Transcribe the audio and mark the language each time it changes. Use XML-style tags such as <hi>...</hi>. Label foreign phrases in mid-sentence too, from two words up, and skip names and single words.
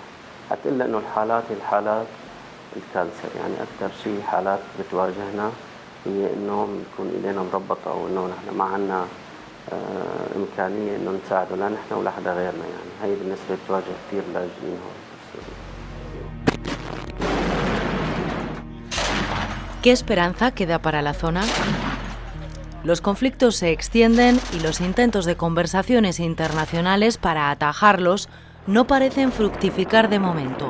<ar>حتقول إنه الحالات هي الحالات الكانسر، يعني أكثر شيء حالات بتواجهنا هي إنه بنكون إيدينا مربطة أو إنه نحن ما عنا إمكانية إنه نساعده لا نحن ولا حدا غيرنا، يعني هي بالنسبة بتواجه كثير لاجئين هون.</ar> <es>¿Qué esperanza queda para la zona? Los conflictos se extienden y los intentos de conversaciones internacionales para atajarlos no parecen fructificar de momento.</es>